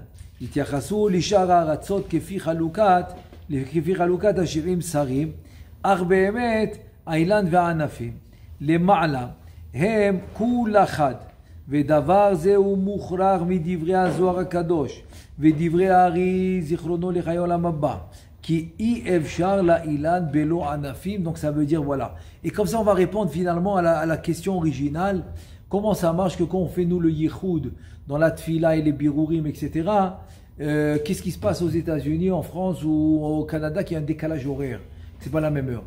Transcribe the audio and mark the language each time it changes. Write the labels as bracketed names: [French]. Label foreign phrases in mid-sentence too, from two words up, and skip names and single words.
[Hebrew] התייחסו לשאר הארצות כפי חלוקת ה-70 שרים, אך באמת האילן והענפים למעלה הם כול אחד, ודבר זה הוא מוכרח מדברי הזוהר הקדוש, ודברי הארי זיכרונו לחיי עולם הבא. אי אפשר לאילן בלא ענפים, [French] donc ça veut dire voilà. Et comme ça on va répondre finalement à la question originale, comment ça marche que quand on fait nous le yichoud dans la tfila et les birourim, etc., qu'est-ce qui se passe aux États-Unis, en France ou au Canada qui a un décalage horaire, c'est pas la même heure.